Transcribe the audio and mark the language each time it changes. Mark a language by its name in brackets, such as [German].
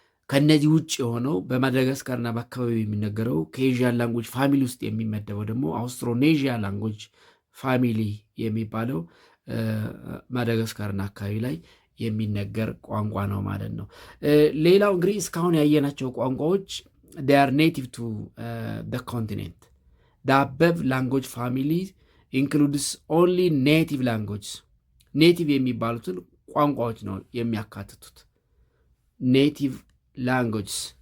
[Amharic] ከነዚህ ውጭ የሆነው በማዳጋስካርና በአካባቢው የሚነገረው ከኤዥያን ላንጉጅ ፋሚሊ ውስጥ የሚመደበው ደግሞ አውስትሮኔዥያ ላንጉጅ ፋሚሊ የሚባለው ማዳጋስካርና አካባቢ ላይ የሚነገር ቋንቋ ነው ማለት ነው። ሌላው እንግዲህ እስካሁን ያየናቸው ቋንቋዎች [English] they are native to the continent. The above language family includes only native languages. [Amharic] ኔቲቭ የሚባሉትን ቋንቋዎች ነው የሚያካትቱት። ኔቲቭ languages.